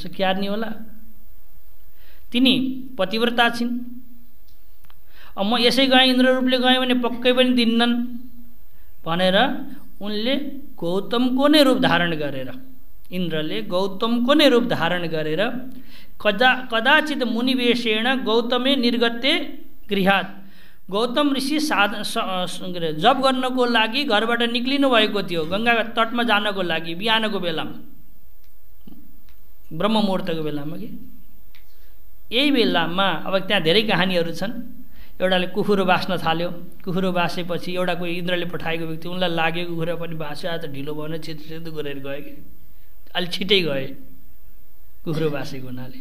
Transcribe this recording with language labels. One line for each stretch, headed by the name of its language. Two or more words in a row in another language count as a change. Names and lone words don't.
Nepali: क्यार्ने होला, तिनी पतिव्रता छिन्। अब म यसै गएँ, इन्द्र रूपले गएँ भने पक्कै पनि दिन्नन् भनेर उनले गौतमको नै रूप धारण गरेर, इन्द्रले गौतमको नै रूप धारण गरेर
Sanskrit: कदाचित मुनिवेशेण गौतमे निर्गते गृहात्।
Nepali: गौतम ऋषि जप गर्नको लागि घरबाट निक्लिनु भएको थियो, गङ्गा तटमा जानको लागि बिहानको बेलामा, ब्रह्म मुहुर्तको बेलामा कि। यही बेलामा अब त्यहाँ धेरै कहानीहरू छन्। एउटाले कुखुरो बाँच्न थाल्यो, कुखुरो बाँसेपछि एउटा कोही इन्द्रले पठाएको व्यक्ति, उनलाई लाग्यो कुखुरा पनि बाँच्यो, आज त ढिलो भएन, छिटो गरेर गयो कि, अलिक छिटै गए कुखुरो बाँसेको हुनाले।